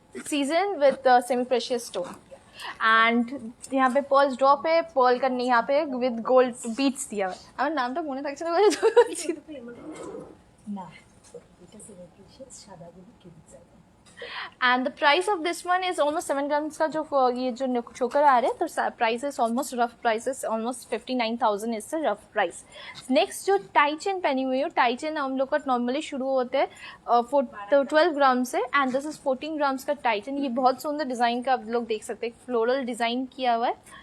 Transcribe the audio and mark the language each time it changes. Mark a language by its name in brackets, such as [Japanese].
[Hindi] Season with semi precious stone. And यहाँ पे Perl drop है, पर्ल का यहाँ पे विद गोल्ड बीट्स दिया हुआ है। [Bangla] আমার নামটা মনে থাকছে না বলে না এটা semi precious সাদাগুলো cubic serve. [English] and the price of this one is almost 7 grams [Hindi] का जो ये जो चोकर आ रहे हैं तो [English] Price is almost rough price is almost 59,000 is the rough price. [Hindi] Next जो टाई चेन पहनी हुई है, टाई चेन हम लोग का नॉर्मली शुरू होते हैं 12 ग्राम से। [English] and this is 14 grams [Hindi] का टाई चेन। ये बहुत सुंदर डिज़ाइन का आप लोग देख सकते हैं, फ्लोरल डिज़ाइन किया हुआ है।